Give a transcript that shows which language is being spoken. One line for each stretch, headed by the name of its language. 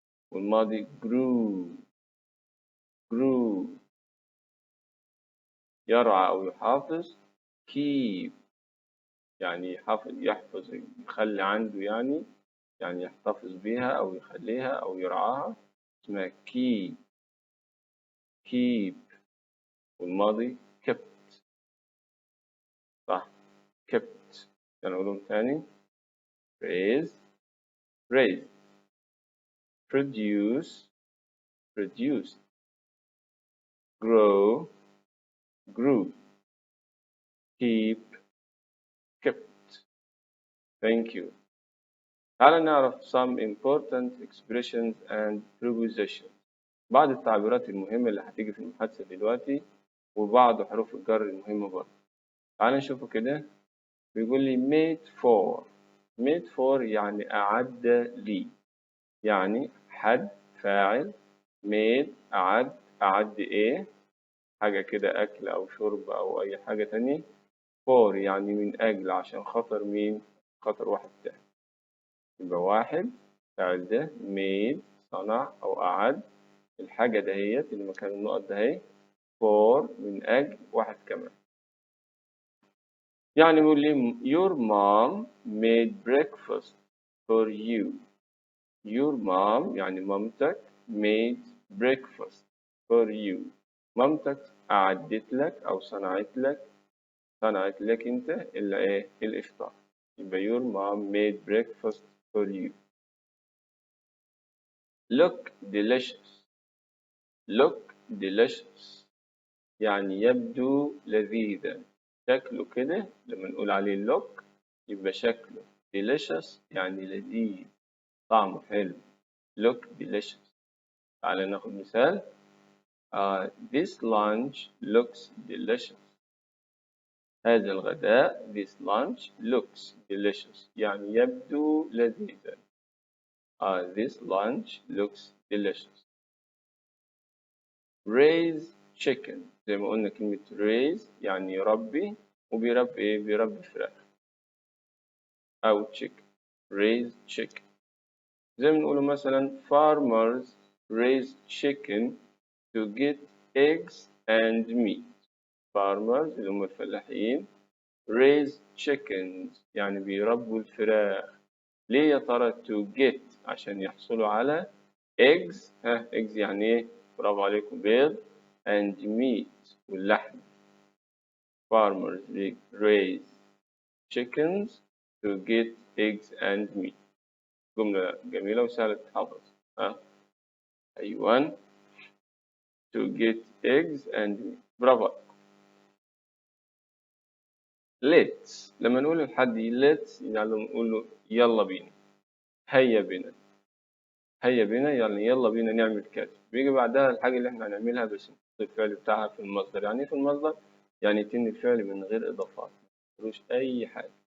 Arabic: والماضي grew يرعى أو يحافظ keep يعني يحفظ يخلي عنده يعني يحتفظ بيها أو يخليها أو يرعاها اسمها keep. والماضي kept صح kept. نقولهم تاني
English: raise produce produced grow grew keep kept. Thank you.
Arabic: تعال نعرف
English: some important expressions and prepositions.
Arabic: بعض التعبيرات المهمة اللي هتيجي في المحادثة دلوقتي وبعض حروف الجر المهمة برضه. تعال نشوفه كده. بيقول لي made for يعني أعد لي يعني حد فاعل made أعد إيه حاجة كده أكل أو شرب أو أي حاجة تانية for يعني من أجل عشان خاطر مين خاطر واحد تاني. يبقى واحد فاعل ده made صنع أو أعد الحاجة دهيت اللي مكان النقط دهي for من أجل واحد كمان. يعني بيقول لي
English: your mom made breakfast for you. Your mom
Arabic: يعني مامتك
English: made breakfast for you.
Arabic: مامتك أعدت لك أو صنعت لك أنت الإفطار. يبقى
English: your mom made breakfast for you. Look delicious. Look delicious
Arabic: يعني يبدو لذيذا. شكله كده لما نقول عليه look يبقى شكله delicious يعني لذيذ طعمه حلو.
English: Look delicious.
Arabic: تعالى ناخد مثال.
English: This lunch looks delicious.
Arabic: هذا الغداء
English: this lunch looks delicious
Arabic: يعني يبدو لذيذا.
English: This lunch looks delicious. Raise chicken
Arabic: زي ما قلنا كلمة raise يعني يربي وبيربي إيه؟ بيربي فراخ أو chicken.
English: Raise chicken
Arabic: زي ما نقوله مثلا
English: farmers raise chicken to get eggs and meat.
Arabic: Farmers اللي هم الفلاحين
English: raise chickens
Arabic: يعني بيربوا الفراخ. ليه يا ترى
English: to get؟
Arabic: عشان يحصلوا على eggs. eggs يعني ايه؟ برافو عليكم بيض
English: and meat
Arabic: واللحم.
English: Farmers raise chickens to get eggs and meat.
Arabic: جملة جميلة وسهلة تتحفظ. أيوان
English: to get eggs and meat.
Arabic: برافو. let's لما نقول لحد let's يعني نقول له يلا بينا، هيا بنا. هيا بنا يعني يلا بينا نعمل كذا. بيجي بعدها الحاجة اللي احنا هنعملها بس الفعل بتاعها في المصدر. يعني في المصدر يعني يتم الفعل من غير إضافات ملوش أي حاجة.